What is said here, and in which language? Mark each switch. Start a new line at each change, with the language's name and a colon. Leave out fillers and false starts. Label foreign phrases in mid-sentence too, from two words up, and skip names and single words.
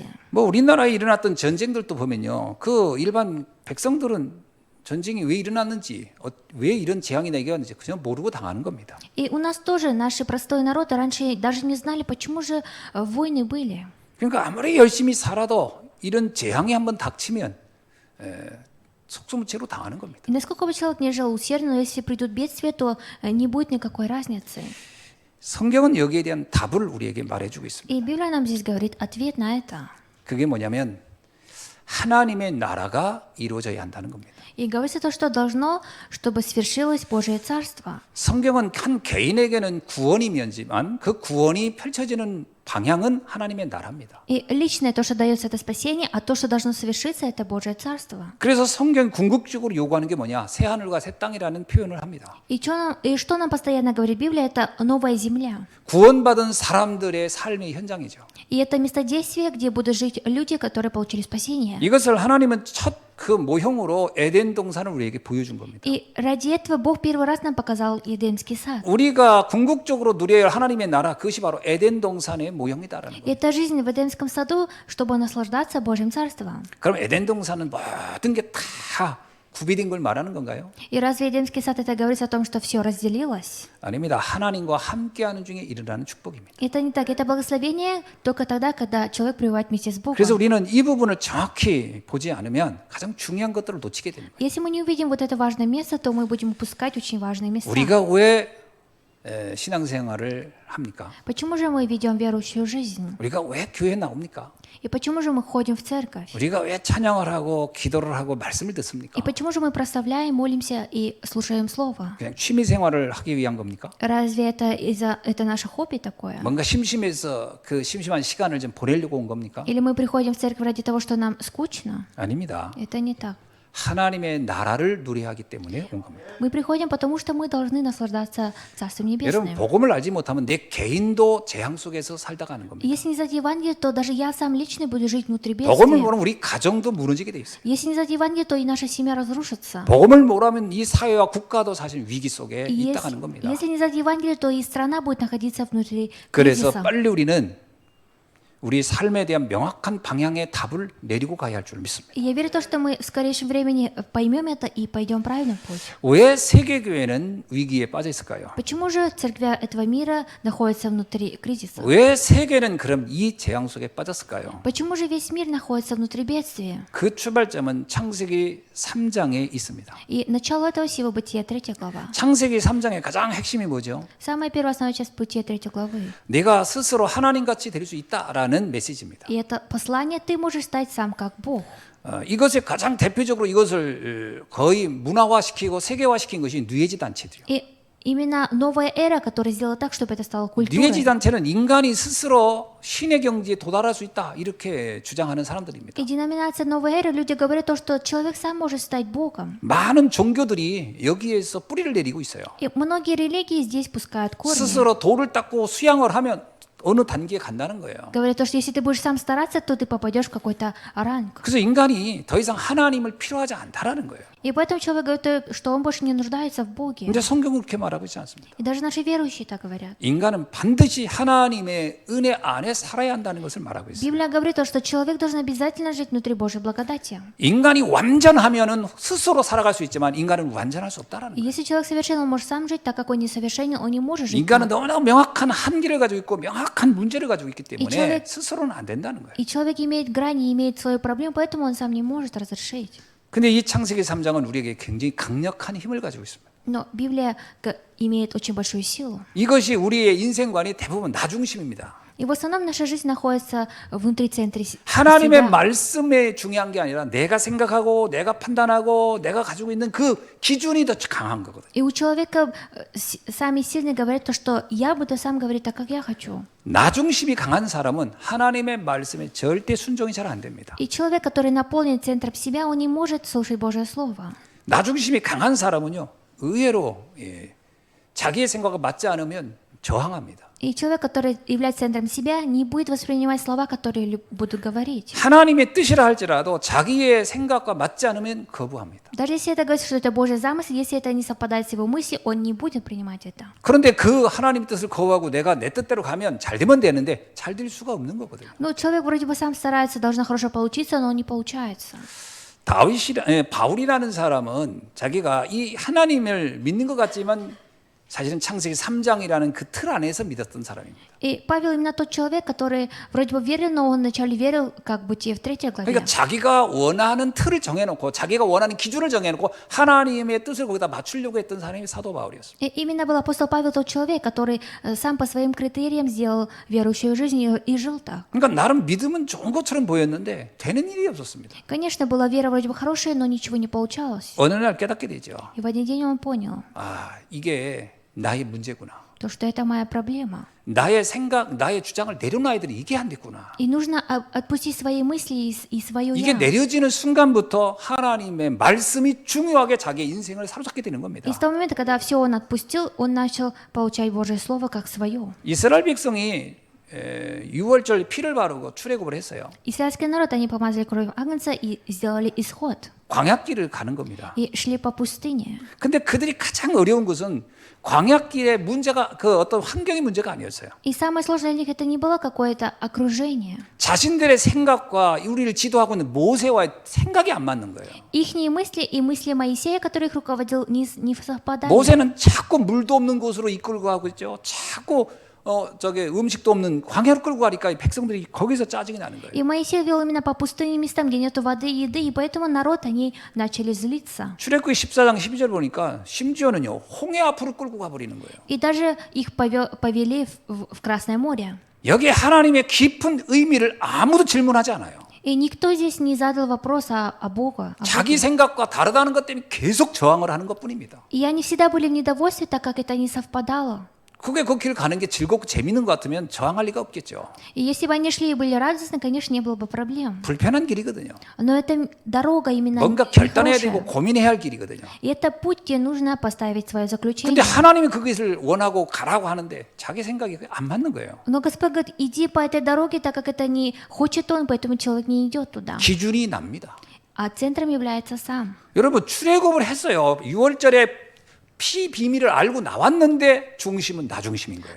Korean: 뭐 우리나라에 일어났던 전쟁들도 보면요, 그 일반 백성들은 전쟁이 왜 일어났는지, 왜 이런 재앙이 나게 왔는지 그냥 모르고 당하는 겁니다.
Russian: И у нас тоже наши простой народ раньше даже не знали, почему же войны были.
Korean: 그러니까 아무리 열심히 살아도 이런 재앙이 한번 닥치면 속수무책으로 당하는 겁니다.
Russian: И насколько бы человек не жил усердно, но если придут бедствия, то не будет никакой разницы.
Korean: 성경은 여기에 대한 답을 우리에게 말해주고 있습니다.
Russian: И Библия нам здесь говорит ответ на это.
Korean: 그게 뭐냐면 하나님의 나라가 이루어져야 한다는 겁니다.
Russian: И говорится то, что должно, чтобы свершилось Божие Царство.
Korean: 성경은 한 개인에게는 구원이면지만 그 구원이 펼쳐지는 방향은 하나님의 나라입니다.
Russian: И личное то, что дается, это спасение, а то, что должно совершиться, это Божие Царство.
Korean: 그래서 성경 궁극적으로 요구하는 게 뭐냐? 새 하늘과 새 땅이라는 표현을 합니다.
Russian: И что нам постоянно говорит Библия, это новая земля.
Korean: 구원받은 사람들의 삶의 현장이죠.
Russian: И это место действия, где будут жить люди, которые получили спасение.
Korean: 이것을 하나님은 첫 그 모형으로 에덴 동산을 우리에게 보여준 겁니다.
Russian: И ради этого Бог первый раз нам показал Едемский сад.
Korean: 우리가 궁극적으로 누려야 할 하나님의 나라, 그것이 바로 에덴 동산의 모형이다라는
Russian: И
Korean: 거예요.
Russian: это жизнь в Эдемском саду, чтобы наслаждаться Божьим Царством.
Korean: 그럼 에덴 동산은 모든 게 다 구비된 걸 말하는 건가요?
Russian: И разве Эдемский сад это говорит о том, что все разделилось?
Korean: 아닙니다. 하나님과 함께하는 중에 일어나는 축복입니다.
Russian: Это не так. Это благословение только тогда, когда человек пребывает вместе с Богом.
Korean: 그래서 우리는 이 부분을 정확히 보지 않으면 가장 중요한 것들을 놓치게 됩니다.
Russian: Если мы не увидим вот это важное место, то мы будем упускать очень важные места.
Korean: 우리가 왜 신앙생활을 합니까?
Russian: Почему же мы ведем верующую жизнь?
Korean: 우리가 왜 교회에 나옵니까?
Russian: И почему же мы ходим в церковь?
Korean: 우리가 왜 찬양을 하고 기도를 하고 말씀을
Russian: И
Korean: 듣습니까?
Russian: почему же мы прославляем, молимся и слушаем Слово?
Korean: 그냥 취미 생활을 하기 위한 겁니까?
Russian: Разве это наше хобби такое?
Korean: 뭔가 심심해서 그 심심한 시간을 좀 보내려고 온 겁니까?
Russian: Или мы приходим в церковь ради того, что нам скучно?
Korean: 아닙니다.
Russian: Это не так.
Korean: 하나님의 나라를 누려야 하기 때문에 온 겁니다.
Russian: Мы приходим, потому что мы должны наслаждаться Царством
Korean: 여러분
Russian: Небесным.
Korean: 복음을 알지 못하면 내 개인도 재앙 속에서 살다 가는 겁니다.
Russian: Если не знать Евангелие, то даже я сам лично буду жить внутри
Korean: 복음을
Russian: бедствия.
Korean: 모르면 우리 가정도 무너지게 돼 있어요.
Russian: Если не знать Евангелие, то и наша семья разрушится.
Korean: 복음을 모르면 이 사회와 국가도 사실 위기 속에
Russian: И
Korean: 있다 가는 겁니다.
Russian: если не знать Евангелие, то и страна будет находиться внутри
Korean: 그래서
Russian: кризиса.
Korean: 빨리 우리는 우리 삶에 대한 명확한 방향의 답을 내리고 가야 할 줄 믿습니다.
Russian: И я верю в то, что мы в скорейшем времени поймем это и пойдем правильным путь.
Korean: 왜 세계교회는 위기에 빠져 있을까요?
Russian: Почему же церкви этого мира находятся внутри кризиса?
Korean: 왜 세계는 그럼 이 재앙 속에 빠졌을까요?
Russian: Почему же весь мир находится внутри бедствия?
Korean: 그 출발점은 창세기 3장에 있습니다.
Russian: И начало этого всего Бытия 3 глава.
Korean: 창세기 3장의 가장 핵심이 뭐죠?
Russian: Самая первая основная часть Бытия 3 главы.
Korean: 내가 스스로 하나님같이 될 수 있다라는 메시지입니다.
Russian: И это послание ты можешь стать сам как Бог.
Korean: 이것의 가장 대표적으로 이것을 거의 문화화시키고 세계화시킨 것이 뉴에이지 단체들이요.
Russian: И именно новая эра, которая сделала так, чтобы это стало
Korean: 뉴에이지
Russian: культурой.
Korean: 단체는 인간이 스스로 신의 경지에 도달할 수 있다 이렇게 주장하는 사람들입니다.
Russian: И деноминация новой эры, люди говорят то, что человек сам может стать Богом.
Korean: 많은 종교들이 여기에서 뿌리를 내리고 있어요.
Russian: И многие религии здесь пускают корни.
Korean: 스스로 돌을 닦고 수양을 하면 어느 단계에 간다는 거예요.
Russian: Говорят то, что если ты будешь сам стараться, то ты попадешь в какой-то ранг.
Korean: 그래서 인간이 더 이상 하나님을 필요하지 않다라는 거예요.
Russian: И поэтому человек говорит, что он больше не нуждается в Боге.
Korean: 근데 성경은 그렇게 말하고 있지 않습니다.
Russian: И даже наши верующие так говорят.
Korean: 인간은 반드시 하나님의 은혜 안에 살아야 한다는 것을 말하고 있어요.
Russian: Библия говорит то, что человек должен обязательно жить внутри Божьей благодати.
Korean: 인간이 완전하면은 스스로 살아갈 수 있지만 인간은 완전할 수 없다라는
Russian: И
Korean: 거예요.
Russian: если человек совершенен, он может сам жить, так как он несовершенен, он не может жить.
Korean: 인간은 너무나 명확한 한계를 가지고 있고 명확한 문제를 가지고 있기 때문에
Russian: человек-
Korean: 스스로는 안 된다는 거예요.
Russian: И человек имеет грани, имеет свою проблему, поэтому он сам не может разрешить.
Korean: 근데 이 창세기 3장은 우리에게 굉장히 강력한 힘을 가지고 있습니다.
Russian: Но Библия имеет очень большую силу.
Korean: 이것이 우리의 인생관이 대부분 나 중심입니다.
Russian: И в основном наша жизнь находится внутри центра
Korean: 하나님의
Russian: себя.
Korean: 말씀에 중요한 게 아니라 내가 생각하고 내가 판단하고 내가 가지고 있는 그 기준이 더 강한 거거든요.
Russian: И у человека сами сильные говорят то, что я буду сам говорить так, как я хочу.
Korean: 나 중심이 강한 사람은 하나님의 말씀에 절대 순종이 잘 안 됩니다.
Russian: И человек, который наполнен центром себя, он не может слушать Божье Слово.
Korean: 나 중심이 강한 사람은요 의외로 자기의 생각과 맞지 않으면 저항합니다.
Russian: И человек, который является центром себя, не будет воспринимать слова, которые будут говорить.
Korean: 하나님의 뜻이라 할지라도 자기의 생각과 맞지 않으면 거부합니다.
Russian: Даже если это говорит, что это Божий замысел, если это не совпадает с его мыслью, он не будет принимать это.
Korean: 그런데 그 하나님의 뜻을 거부하고 내가 내 뜻대로 가면 잘 되면 되는데 잘 될 수가 없는 거거든요.
Russian: Ну, человек вроде бы сам старается, должно хорошо получиться, но не получается.
Korean: 바울이라는 사람은 자기가 이 하나님을 믿는 것 같지만 사실은 창세기 3장이라는 그 틀 안에서 믿었던 사람입니다.
Russian: И Павел именно тот человек, который вроде бы верил, но он вначале верил, как Бытие в 3 главе.
Korean: 그러니까 자기가 원하는 틀을 정해놓고 자기가 원하는 기준을 정해놓고 하나님의 뜻을 거기다 맞추려고 했던 사람이 사도 바울이었습니다.
Russian: И именно был апостол Павел тот человек, который сам по своим критериям сделал верующую жизнь и жил так.
Korean: 그러니까 나름 믿음은 좋은 것처럼 보였는데 되는 일이 없었습니다.
Russian: Конечно, была вера вроде бы хорошая, но ничего не получалось.
Korean: 어느 날 깨닫게 되죠.
Russian: И в один день он понял,
Korean: 이게 나의 문제구나.
Russian: то, что это моя проблема.
Korean: 나의 생각, 나의 주장을 내려놔야 되는 이게 안 됐구나.
Russian: И нужно отпустить свои мысли и свое
Korean: 이게
Russian: «я».
Korean: 내려지는 순간부터 하나님의 말씀이 중요하게 자기의 인생을 사로잡게 되는 겁니다.
Russian: И с того момента, когда все он отпустил, он начал получать Божье Слово как свое.
Korean: 이스라엘 백성이 6월절 피를 바르고 출애굽을 했어요.
Russian: Израильский народ, они помазали кровью агнца и сделали исход.
Korean: 광야길을 가는 겁니다.
Russian: И шли по пустыне.
Korean: 근데 그들이 가장 어려운 것은 광야길의 문제가 그 어떤 환경의 문제가 아니었어요.
Russian: И самое сложное для них это не было какое-то окружение.
Korean: 자신들의 생각과 우리를 지도하고 있는 모세와의 생각이 안 맞는 거예요.
Russian: Ихние мысли и мысли Моисея, который их руководил, не совпадали.
Korean: 모세는 자꾸 물도 없는 곳으로 이끌고 가고 있죠. 자꾸 저기 음식도 없는 광야로 끌고 가니까 이 백성들이 거기서 짜증이 나는 거예요.
Russian: И Моисей вел именно по пустынным местам, где нету воды и еды, и поэтому народ, они начали злиться.
Korean: 출애굽기 14장 12절 보니까 심지어는요 홍해 앞으로 끌고 가버리는 거예요.
Russian: И даже их повели в Красное море.
Korean: 여기에 하나님의 깊은 의미를 아무도 질문하지 않아요.
Russian: И никто здесь не задал вопрос о Бога.
Korean: 자기 생각과 다르다는 것 때문에 계속 저항을 하는 것뿐입니다.
Russian: И они всегда были в недовольстве, так как это не совпадало.
Korean: 그게 그 길 가는 게 즐겁고 재밌는 것 같으면 저항할 리가 없겠죠.
Russian: И если бы они шли и были радостны, конечно, не было бы проблем.
Korean: 불편한 길이거든요.
Russian: Но это дорога именно
Korean: 뭔가 결단해야
Russian: нехорошая.
Korean: 되고 고민해야 할 길이거든요.
Russian: И это путь, где нужно поставить свое заключение.
Korean: 근데 하나님이 그 길을 원하고 가라고 하는데 자기 생각이 안 맞는 거예요.
Russian: Но Господь говорит, иди по этой дороге, так как это не хочет Он, поэтому человек не идет туда.
Korean: 기준이 납니다.
Russian: А центром является сам.
Korean: 여러분 출애굽을 했어요. 6월절에 피 비밀을 알고 나왔는데 중심은 나 중심인 거예요.